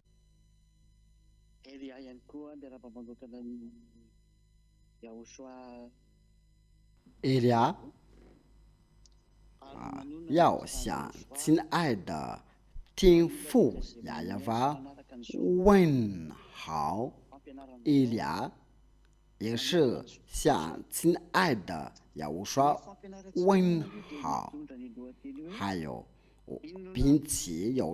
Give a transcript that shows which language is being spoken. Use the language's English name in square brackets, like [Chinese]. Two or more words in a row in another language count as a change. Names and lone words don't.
[Malagasy] Elia ihany koa dia raha-mpamandokana ny YAHOSHUAH [Chinese] Elia 要向亲爱的天父雅亚娃问好。Elia 也是向亲爱的YAHOSHUAH问好，还有并且要